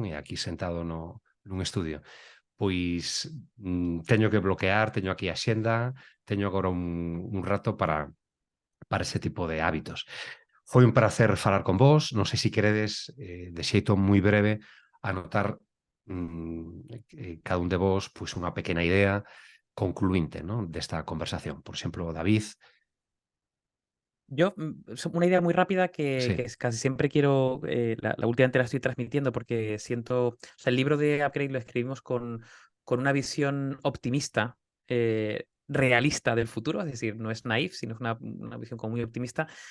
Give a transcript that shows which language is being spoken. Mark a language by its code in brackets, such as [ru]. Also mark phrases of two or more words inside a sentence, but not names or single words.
[gl] E aquí sentado nun estudio. Pois teño que bloquear, teño aquí a xenda, teño agora un rato para ese tipo de hábitos. Foi un placer falar con vos. Non sei se queredes, de xeito moi breve, anotar cada un de vos pois unha pequena idea concluinte, non, desta conversación. Por exemplo, David. [es] Yo, una idea muy rápida Sí, que casi siempre quiero, la últimamente la estoy transmitiendo porque siento, o sea, el libro de Upgrade lo escribimos con una visión optimista, realista del futuro, es decir, no es naif, sino es una visión como muy optimista.